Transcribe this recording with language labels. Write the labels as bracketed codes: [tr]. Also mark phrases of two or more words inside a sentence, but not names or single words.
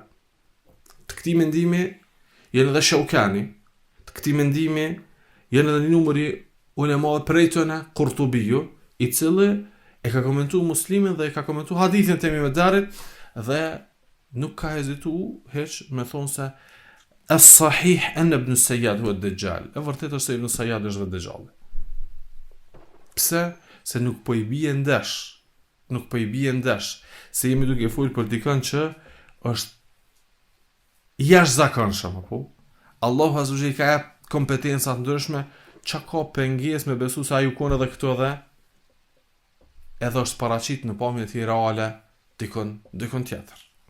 [sq] Të këtij mendimi janë edhe Shaukani, të këtij mendimi janë edhe një numëri ulemave prej tyre, Qurtubiu, i cili e ka komentuar Muslimin dhe e ka komentuar hadithin e Temim ad-Darit dhe nuk ka hezitu heq me thonë se [ar] الصحيح أن ابن صياد هو الدجال. [sq] E vërtetë është se Ibn Sayyad është vetë dëgjalli. Pse? Se nuk po i bie ndesh. Nuk po i bie ndesh. Se jemi duke folur për dikën që është jashtëzakonshëm, apo? [ar] الله عز وجل [sq] ka jap kompetenca të ndryshme, çka ka pengesë me besu se ai u kon edhe këto dhe edhe është paraqit në pamjen e tij reale dikon tjetër.